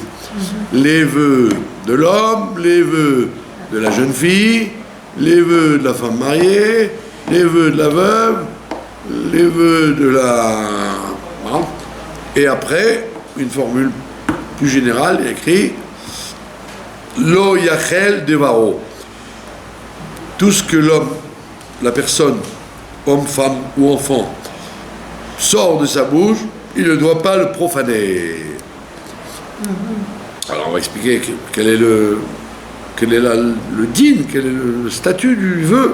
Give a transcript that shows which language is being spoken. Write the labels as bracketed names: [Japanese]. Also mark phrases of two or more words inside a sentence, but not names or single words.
[French] Les vœux de l'homme, les vœux de la jeune fille, les vœux de la femme mariée, les vœux de la veuve, les vœux de la... Et après, une formule plus générale, il y a écrit [Hebrew] Lo yachel devaro. [French] Tout ce que l'homme, la personne, homme, femme ou enfant, sort de sa bouche, il ne doit pas le profaner. Alors on va expliquer quel est le din, quel est le statut du vœu.